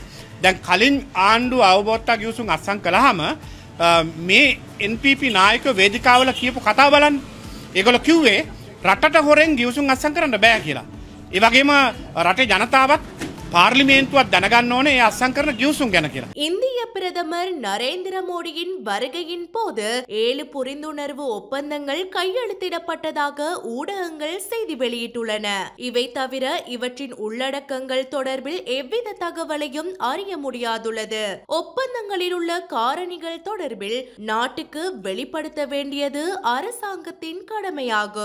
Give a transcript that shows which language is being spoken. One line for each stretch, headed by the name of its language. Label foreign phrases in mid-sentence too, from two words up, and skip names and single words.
Sinhala: දැන් කලින් ආණ්ඩුව අවබෝධතා ගිවිසුම් අත්සන් කළාම මේ NPP නායකයෝ වේදිකාවල කියපු කතාව බලන්න. ඒගොල්ලෝ කිව්වේ රටට හොරෙන් ගිවිසුම් අත්සන් කරන්න බෑ කියලා. ඒ වගේම රටේ ජනතාවත් பார்லிமென்ட்වත් දැනගන්න ඕනේ ඒ අත්සන් කරන ගිවිසුම් ගැන කියලා.
Tamil: இந்திய பிரதமர் நரேந்திர மோடியின் வருகையின் போது 7 புரிந்துணர்வு ஒப்பந்தங்கள் கையெழுத்திடப்பட்டதாக ஊடகங்கள் செய்தி வெளியிட்டுள்ளன. இவை தவிர இவற்றின் உள்ளடக்கங்கள் தொடர்பில் எவ்வித தகவலையும் அறிய முடியாதுள்ளது. ஒப்பந்தங்களில் உள்ள காரணிகள் தொடர்பில் நாட்டுக்கு வெளிப்படுத்த வேண்டியது அரசாங்கத்தின் கடமையாகும்.